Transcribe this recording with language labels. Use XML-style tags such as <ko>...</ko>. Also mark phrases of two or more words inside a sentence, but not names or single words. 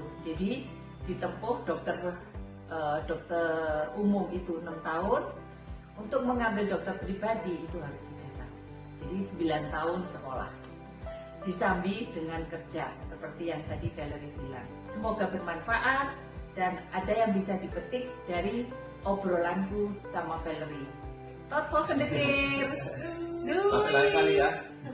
<id>Jadi ditempuh dokter umum itu 6 tahun, untuk mengambil dokter pribadi itu harus 3 tahun. Jadi 9 tahun sekolah, disambi dengan kerja seperti yang tadi Valerie bilang. Semoga bermanfaat dan ada yang bisa dipetik dari obrolanku sama Valerie.</id> <nl>Tot volgende keer. Doei!</nl> <id>Sampai lain kali ya.</id>